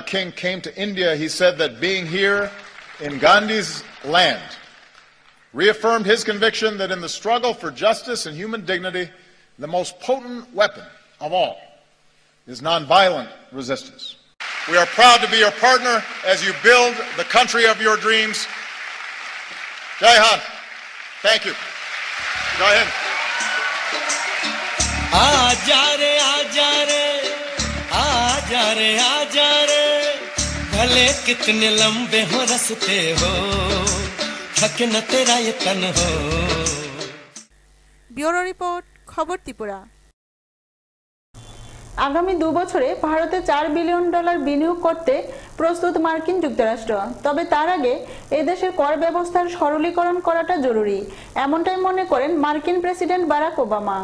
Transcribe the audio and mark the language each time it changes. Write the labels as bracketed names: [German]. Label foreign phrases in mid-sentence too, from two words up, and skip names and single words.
[English] King came to India, he said that being here in Gandhi's land reaffirmed his conviction that in the struggle for justice and human dignity, the most potent weapon of all is nonviolent resistance. We are proud to be your partner as you build the country of your dreams. [Hindi] जय हिंद. [English] Thank you. [Hindi] जय हिंद. आजा रे आजा रे आजा रे आजा रे भले कितने लंबे हो रस्ते हो थके न तेरा ये तन हो। [Bangla] ব্যুরো রিপোর্ট, খবর ত্রিপুরা। আগামী 2 বছরে ভারতে $4 বিলিয়ন বিনিয়োগ করতে প্রস্তুত মার্কিন যুক্তরাষ্ট্র। তবে তার আগে এদেশের কর ব্যবস্থার সরলীকরণ করাটা জরুরি, এমনটাই মনে করেন মার্কিন প্রেসিডেন্ট বারাক ওবামা।